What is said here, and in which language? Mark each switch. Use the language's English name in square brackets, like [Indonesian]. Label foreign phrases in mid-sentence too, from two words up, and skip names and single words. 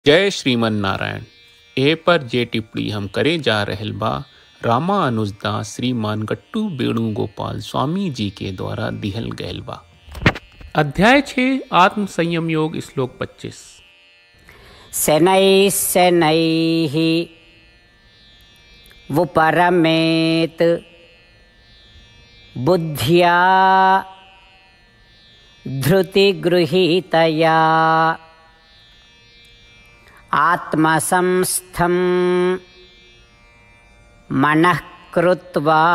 [Bhojpuri] जय श्रीमन नारायण। ए पर जे टिप्पणी हम करे जा रहल बा रामानुजदास श्रीमान गट्टू वेणुगोपाल स्वामी जी के द्वारा दिहल गयल बा। अध्याय 6 आत्म संयम योग श्लोक 25। [Sanskrit] शनैः शनैः वुपरमेत् बुद्ध्या धृतिगृहीतया आत्मसंस्थं मनः कृत्वा